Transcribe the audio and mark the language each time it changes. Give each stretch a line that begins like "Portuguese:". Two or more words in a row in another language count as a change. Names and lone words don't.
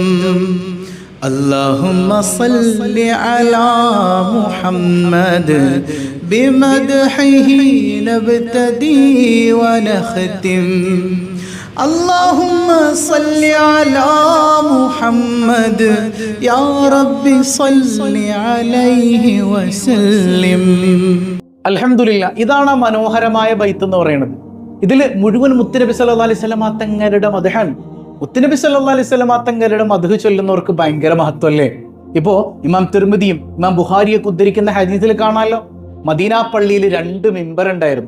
Arabic: اللهم صل على محمد بمدحه نبتدي ونختم. اللهم صل على محمد يا رب صل عليه وسلم.
Malayalam: അൽഹംദുലില്ലാ, ഇതാണ് മനോഹരമായ ബൈത്ത് എന്ന് പറയുന്നത്. ഇതിൽ മുഴുവൻ മുത്തുനബി
Arabic: صلى الله عليه وسلم
Malayalam: തങ്ങളുടെ മദ്ഹാണ്. മുത്തുനബി
Arabic: صلى الله عليه وسلم
Malayalam: തങ്ങളുടെ മദ്ഹ് ചൊല്ലുന്നവർക്ക് ഭയങ്കര മഹത്വമല്ലേ. ഇപ്പോ ഇമാം തിർമിദിയും ഇമാം ബുഖാരിയൊക്കെ ഉദ്ധരിക്കുന്ന ഹദീസിൽ കാണാമല്ലോ, മദീന പള്ളിയിൽ 2 മിമ്പർ ഉണ്ടായിരുന്നു.